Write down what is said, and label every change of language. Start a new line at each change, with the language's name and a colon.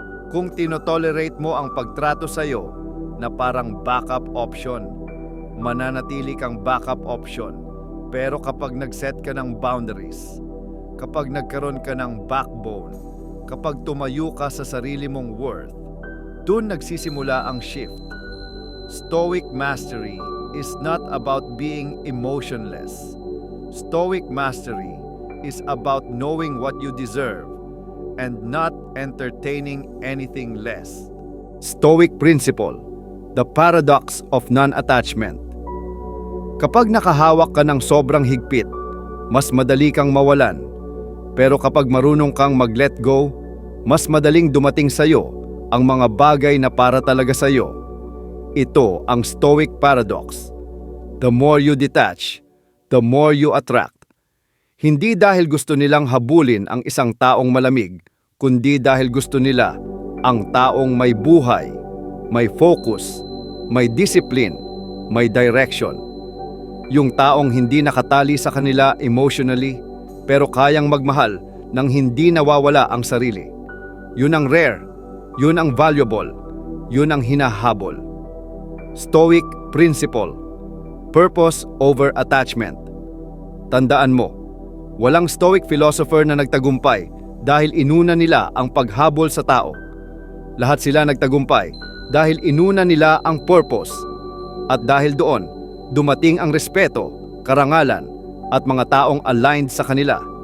Filipino: Kung tinotolerate mo ang pagtrato sa'yo na parang backup option, mananatili kang backup option. Pero kapag nag-set ka ng boundaries, kapag nagkaroon ka ng backbone, kapag tumayo ka sa sarili mong worth, doon nagsisimula ang shift.
English: Stoic mastery is not about being emotionless. Stoic mastery is about knowing what you deserve and not entertaining anything less. Stoic principle, the paradox of non-attachment.
Filipino: Kapag nakahawak ka ng sobrang higpit, mas madali kang mawalan. Pero kapag marunong kang mag-let go, mas madaling dumating sa'yo ang mga bagay na para talaga sa'yo. Ito ang Stoic paradox.
English: The more you detach, the more you attract.
Filipino: Hindi dahil gusto nilang habulin ang isang taong malamig, kundi dahil gusto nila ang taong may buhay, may focus, may discipline, may direction. Yung taong hindi nakatali sa kanila emotionally, pero kayang magmahal nang hindi nawawala ang sarili. Yun ang rare, yun ang valuable, yun ang hinahabol.
English: Stoic principle, purpose over attachment.
Filipino: Tandaan mo, walang Stoic philosopher na nagtagumpay dahil inuna nila ang paghabol sa tao. Lahat sila nagtagumpay dahil inuna nila ang purpose. At dahil doon, dumating ang respeto, karangalan, at mga taong aligned sa kanila.